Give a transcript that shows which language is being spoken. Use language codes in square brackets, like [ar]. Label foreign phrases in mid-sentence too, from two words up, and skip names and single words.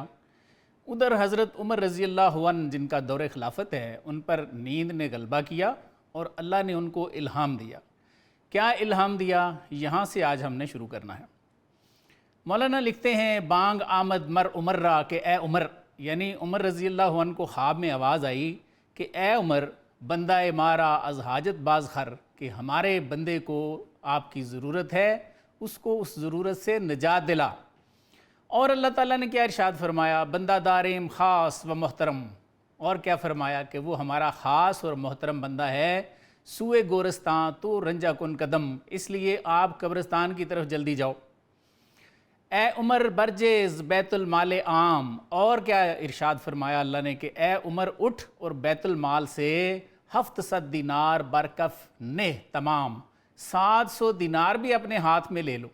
[ur] ادھر حضرت عمر رضی اللہ عنہ، جن کا دور خلافت ہے، ان پر نیند نے غلبہ کیا اور اللہ نے ان کو الہام دیا۔ کیا الہام دیا؟ یہاں سے آج ہم نے شروع کرنا ہے۔ مولانا لکھتے ہیں، [fa] بانگ آمد مر عمر را کہ اے عمر، [ur] یعنی عمر رضی اللہ عنہ کو خواب میں آواز آئی کہ اے عمر، [fa] بندہ مارا از حاجت باز خر، [ur] کہ ہمارے بندے کو آپ کی ضرورت ہے، اس کو اس ضرورت سے نجات دلا۔ اور اللہ تعالیٰ نے کیا ارشاد فرمایا؟ [fa] بندہ داریم خاص و محترم، [ur] اور کیا فرمایا کہ وہ ہمارا خاص اور محترم بندہ ہے۔ [fa] سوئے گورستان تو رنجا کن قدم، [ur] اس لیے آپ قبرستان کی طرف جلدی جاؤ۔ [fa] اے عمر برجز بیت المال عام، [ur] اور کیا ارشاد فرمایا اللہ نے کہ اے عمر اٹھ اور بیت المال سے 700 دینار [fa] برکف نہ تمام، [ur] 700 دینار بھی اپنے ہاتھ میں لے لو۔